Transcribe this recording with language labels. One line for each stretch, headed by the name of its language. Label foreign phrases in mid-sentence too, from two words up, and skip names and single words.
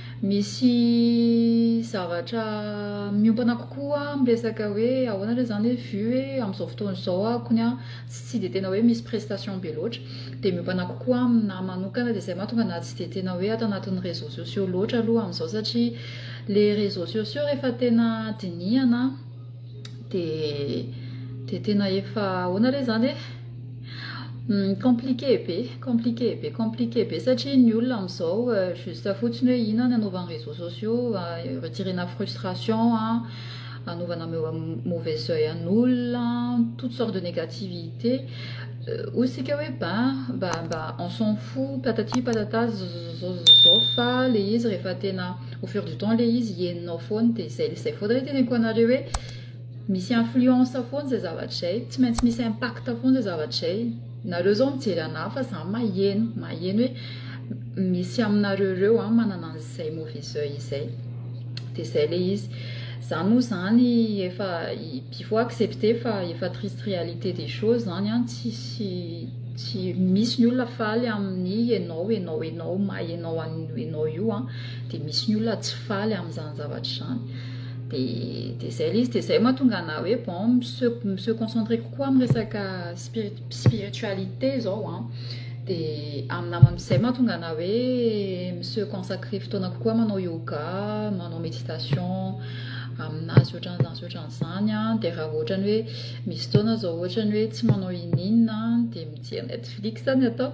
Malagasy: Misy zavatra miompana kokoa miresaka hoe ahoana re zany vu hoe amin'izao fotoana izao akony tsy dia tena hoe misy prestation be loatra dia miompana kokoa amina manokana dia izay mahatonga anazy tsy dia tena hoe ato anatin'ny
French: réseaux sociaux
Malagasy: loatra aloha amin'izao satria
French: les réseaux sociaux
Malagasy: rehefa tena dinihana dia tena efa ahoana re zany compliqué be satria ny olona amin'izao juste fotsiny hoe inona ny anaovana
French: réseaux sociaux
Malagasy: retirena frustration anaovana
French: mauvais œil
Malagasy: an'olona
French: toutes sortes de négativité
Malagasy: osika hoe ba
French: on s'en fout patati patata
Malagasy: zao fa le izy rehefa tena
French: au fur du temps
Malagasy: le izy henonao foana dia izay foana hoe teneniko anareo hoe misy influence foana zay zavatra izay tsy maintsy misy impact foana zay zavatra izay. Nareo zao mijery anahy fa za maheno hoe misy aminareo reo manana an'izay
French: mauvais œil
Malagasy: izay dia izay le izy. Zany moa zany efa
French: il faut accepter
Malagasy: fa efa
French: triste réalité des choses
Malagasy: zany tsy misy ny olona faly amin'ny enao mahenao io dia misy ny olona tsy faly amin'izany zavatra zany. Dia izay le izy dia izay mahatonga anahy hoe
French: bon se concentrer
Malagasy: kokoa amin'ny resaka spiritualité zao dia amin'izay mahatonga anahy hoe
French: se consacrer
Malagasy: fotoana kokoa manao yoga manao méditation aminazy ohatran'izany dia raha ohatrany hoe misy fotoana zao ohatrany hoe tsy manao ininina dia mijery Netflix zany ataoko.